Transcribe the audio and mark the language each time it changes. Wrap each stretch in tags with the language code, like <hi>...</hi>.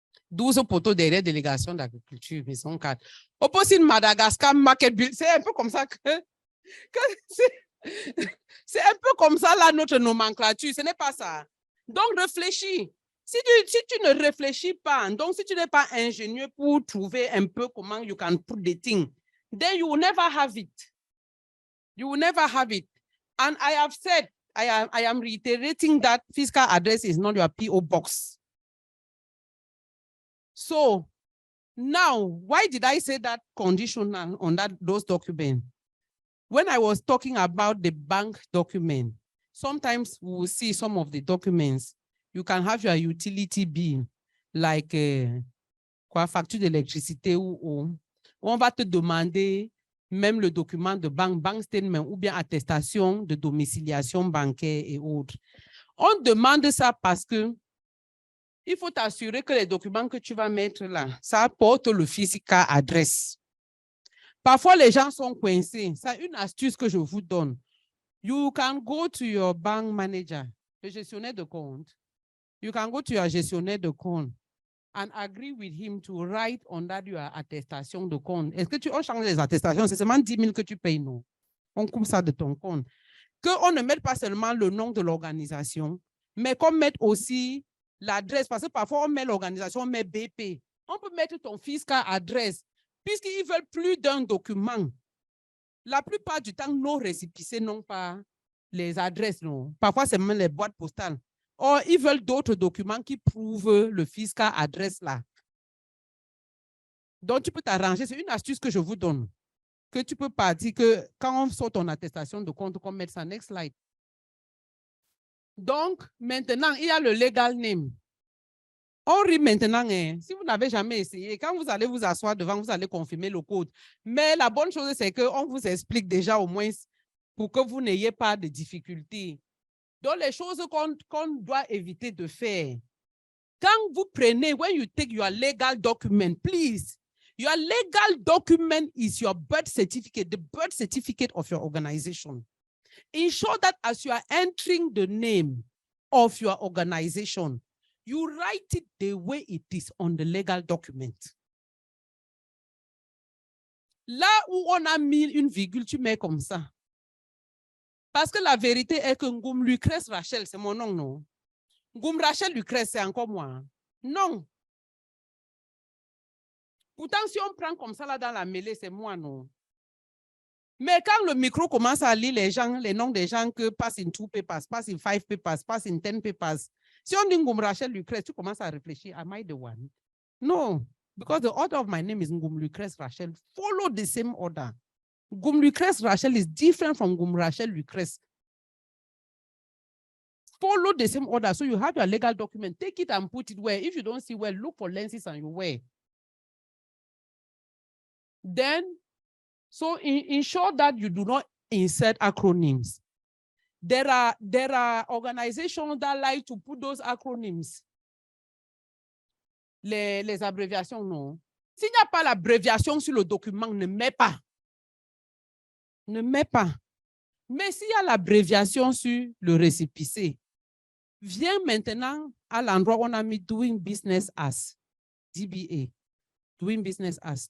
<fr>12 poteaux derrière délégation d'agriculture, maison 4. Au poste de Madagascar, Market Build, c'est un peu comme ça que c'est un peu comme ça là notre nomenclature, ce n'est pas ça. Donc réfléchis. Si tu ne réfléchis pas, donc si tu n'es pas ingénieux pour trouver un peu comment</fr> <en>you can put the thing, then you will never have it. You will never have it. And I have said, I am reiterating that fiscal address is not your PO box. So now, why did I say that conditional on those documents? When I was talking about the bank document, sometimes we will see some of the documents. You can have your utility bill, like</en> <fr>quoi, facture d'électricité ou on va te demander même le document de bank statement ou bien attestation de domiciliation bancaire et autres. On demande ça parce que il faut t'assurer que les documents que tu vas mettre là, ça apporte le physical adresse. Parfois, les gens sont coincés. C'est une astuce que je vous donne.</fr> <en>You can go to your bank manager,</en> <fr>le gestionnaire de compte.</fr> <en>You can go to your</en> <fr>gestionnaire de compte</fr> <en>and agree with him to write on that your</en> <fr>attestation de compte. Est-ce que on change les attestations? C'est seulement 10 000 que tu payes, non? On coupe ça de ton compte. Qu'on ne mette pas seulement le nom de l'organisation, mais qu'on mette aussi l'adresse, parce que parfois on met l'organisation, on met BP. On peut mettre ton fiscal adresse, puisqu'ils veulent plus d'un document. La plupart du temps, nos récépissés n'ont pas les adresses, non. Parfois, c'est même les boîtes postales. Or, ils veulent d'autres documents qui prouvent le fiscal adresse là. Donc, tu peux t'arranger. C'est une astuce que je vous donne. Que tu peux pas dire que quand on sort ton attestation de compte, qu'on mette ça.</fr> <en>Next slide.</en> <fr>Donc, maintenant, il y a le legal name. On rit maintenant, hein, si vous n'avez jamais essayé, quand vous allez vous asseoir devant, vous allez confirmer le code. Mais la bonne chose, c'est qu'on vous explique déjà au moins pour que vous n'ayez pas de difficultés. Donc, les choses qu'on doit éviter de faire. Quand vous prenez,</fr> <en>when you take your legal document, please, your legal document is your birth certificate, the birth certificate of your organization. Ensure that as you are entering the name of your organization, you write it the way it is on the legal document.</en> <fr>Là où on a mis une virgule, tu mets comme ça. Parce que la vérité est que Ngoum Lucrèce Rachel, c'est mon nom, non? Ngoum Rachel Lucrèce, c'est encore moi. Non. Pourtant, si on prend comme ça là dans la mêlée, c'est moi, non? Mais quand le micro commence à lire les gens, les noms des gens que</fr> <en>pass in 2 papers, pass in 5 papers, pass in 10 papers,</en> <fr>si on dit Ngoum Rachel Lucrèce, tu commences à réfléchir,</fr> <en>am I the one? No, because the order of my name is Ngoum Lucrèce Rachel. Follow the same order. Ngoum Lucrèce Rachel is different from Ngoum Rachel Lucrèce. follow the same order. So you have your legal document, take it and put it where. If you don't see where, look for lenses and you wear. Then, so ensure that you do not insert acronyms. There are organizations that like to put those acronyms.</en> <fr>Les abréviations, non. S'il n'y a pas l'abréviation sur le document, ne mets pas. Ne mets pas. Mais s'il y a l'abréviation sur le récépissé, viens maintenant à l'endroit où on a mis Doing Business As, DBA, Doing Business As.</fr>